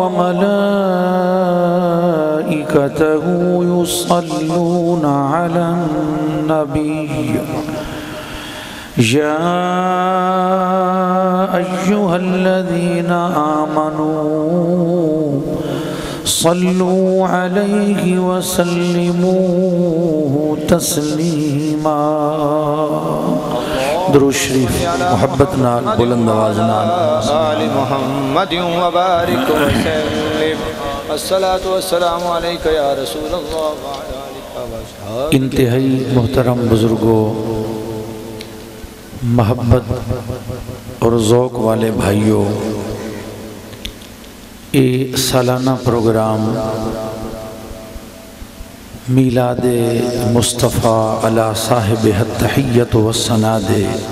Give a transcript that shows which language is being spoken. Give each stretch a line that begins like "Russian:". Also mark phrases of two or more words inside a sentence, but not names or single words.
Arabic: وملائكته يصلون على النبي يا أيها الذين آمنوا صلوا عليه وسلموا تسليما
Punjabi: درود شریف محبت نال بلند آواز نال
Arabic: آل محمد وبارک وسلم الصلاة والسلام علیکہ یا رسول اللہ وعلی آلہ وصحبہ
Urdu: انتہائی محترم بزرگوں، محبت اور ذوق والے بھائیوں، یہ سالانہ پروگرام میلاد مصطفیٰ
Arabic: علی صاحب التحیۃ والثناء
Urdu: دے